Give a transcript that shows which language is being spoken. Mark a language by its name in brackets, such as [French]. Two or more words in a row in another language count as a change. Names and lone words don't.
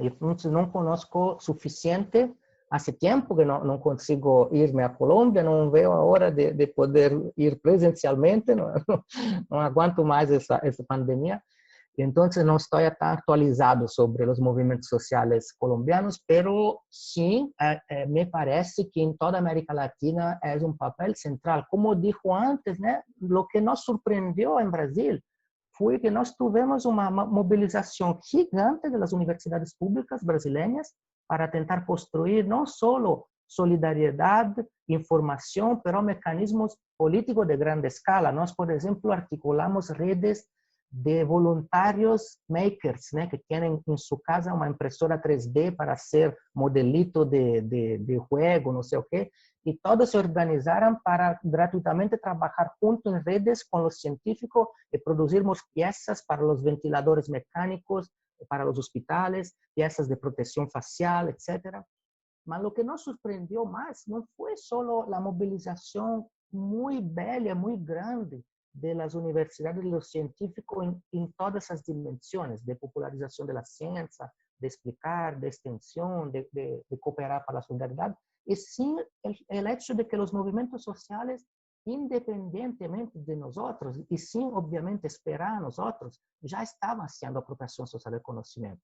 [Spanish] Entonces, no conozco suficiente. Hace tiempo que no consigo irme a Colombia, no veo ahora de poder ir presencialmente, no aguanto más esa pandemia. Entonces, no estoy tan actualizado sobre los movimientos sociales colombianos, pero sí me parece que en toda América Latina es un papel central. Como dijo antes, ¿no? Lo que nos sorprendió en Brasil fue que [Portuguese] nós tivemos uma mobilização gigante das universidades públicas brasileiras para tentar construir não só solidariedade, informação, mas mecanismos políticos de grande escala. Nós, por exemplo, articulamos redes de voluntários makers, né, que têm em sua casa uma impressora 3D para ser [Spanish] modelito de juego, [Portuguese] não sei o quê, [Spanish] y todos se organizaron para gratuitamente trabajar juntos en redes con los científicos y producirmos piezas para los ventiladores mecánicos, para los hospitales, piezas de protección facial, etc. Mas lo que nos sorprendió más no fue solo la movilización muy bella, muy grande de las universidades y los científicos en todas esas dimensiones de popularización de la ciencia, de explicar, de extensión, de cooperar para la solidaridad, y sí el hecho de que los movimientos sociales, independientemente de nosotros, y sin obviamente esperar a nosotros, ya estaban haciendo apropiación social del conocimiento.